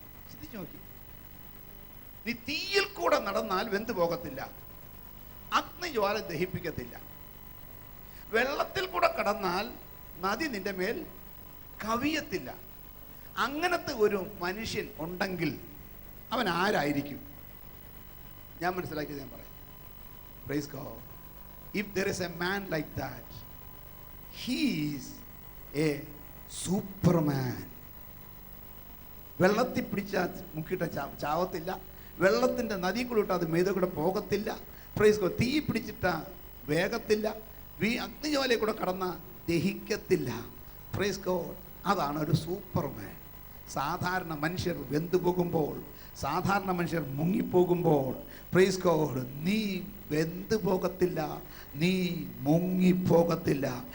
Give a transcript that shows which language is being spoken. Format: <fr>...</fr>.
<ml>ചിന്തിച്ചു നോക്കി. നീ തീയിൽ കൂടെ നടന്നാൽ വെന്തു പോകത്തില്ല, അഗ്നിജ്വാല ദഹിപ്പിക്കത്തില്ല. വെള്ളത്തിൽ കൂടെ കടന്നാൽ നദി നിന്റെ മേൽ കവിയത്തില്ല. അങ്ങനത്തെ ഒരു മനുഷ്യൻ ഉണ്ടെങ്കിൽ അവൻ ആരായിരിക്കും? ഞാൻ മനസ്സിലാക്കിയത് ഞാൻ പറയാം. Praise God.</ml> <en>If there is a man like that, he is a superman.</en> <ml>വെള്ളത്തിൽ പിടിച്ചാൽ മുക്കിയിട്ട് ചാവത്തില്ല, വെള്ളത്തിൻ്റെ നദി കൂടെ ഇട്ട് അത് മേത കൂടെ പോകത്തില്ല. Praise God. തീ പിടിച്ചിട്ടാ വേഗത്തില്ല, അഗ്നിജ്വാലയിൽ കൂടെ കടന്ന ദഹിക്കത്തില്ല. Praise God. അതാണ് ഒരു സൂപ്പർമാൻ. സാധാരണ മനുഷ്യർ വെന്തു പോകുമ്പോൾ, സാധാരണ മനുഷ്യർ മുങ്ങിപ്പോകുമ്പോൾ, പ്രൈസ് ഗോഡ്, നീ വെന്തു പോകത്തില്ല, നീ മുങ്ങിപ്പോകത്തില്ല.</ml>